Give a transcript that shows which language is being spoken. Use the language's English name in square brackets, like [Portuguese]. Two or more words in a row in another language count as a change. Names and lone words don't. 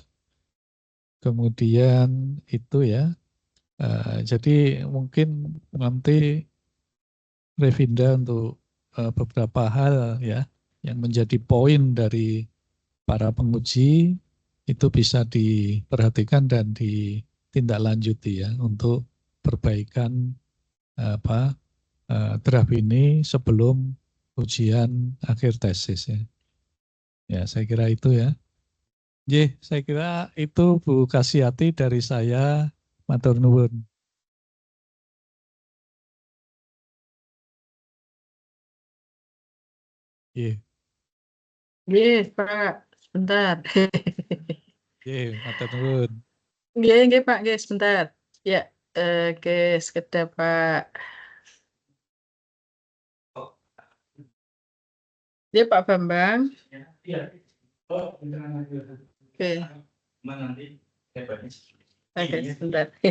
[Indonesian] Kemudian itu ya, jadi mungkin nanti Revinda untuk beberapa hal ya yang menjadi poin dari para penguji itu bisa diperhatikan dan ditindaklanjuti ya untuk perbaikan draft ini sebelum ujian akhir tesis ya. Ya, saya kira itu ya. Saya kira itu Bu Kasiati dari saya. [Javanese] Matur nuwun. Nggih. [Indonesian] Nggih, Pak. Sebentar. [Javanese] Matur nuwun. Nggih, Pak. Nggih, [Indonesian] sebentar. Ya, oke, sekedar Pak. Ya, Pak Bambang. Oke. Oke, sebentar.